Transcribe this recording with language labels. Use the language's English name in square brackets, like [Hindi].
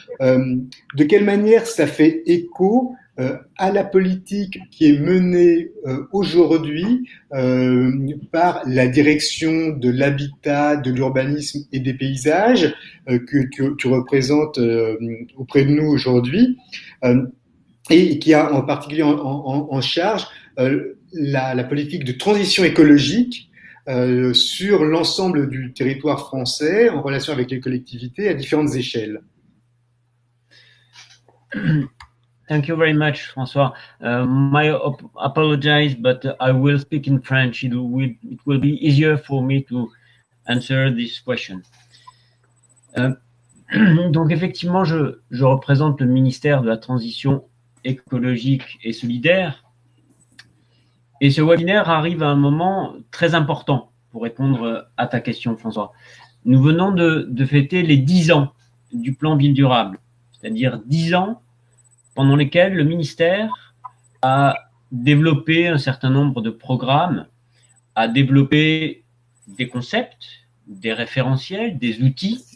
[French] De quelle manière ça fait écho à la politique qui est menée aujourd'hui par la direction de l'habitat, de l'urbanisme et des paysages que tu représentes auprès de nous aujourd'hui et qui a en particulier en charge la politique de transition écologique sur l'ensemble du territoire français en relation avec les collectivités à différentes échelles. [English] Thank you very much, François. Apologize, but I will speak in French. It will be easier for me to answer this question. [French] Donc effectivement, je représente le ministère de la Transition écologique et solidaire. Et ce webinaire arrive à un moment très important pour répondre à ta question, François. Nous venons de fêter les 10 ans du plan Ville durable, c'est-à-dire 10 ans pendant lesquels le ministère a développé un certain nombre de programmes, a développé des concepts, des référentiels, des outils.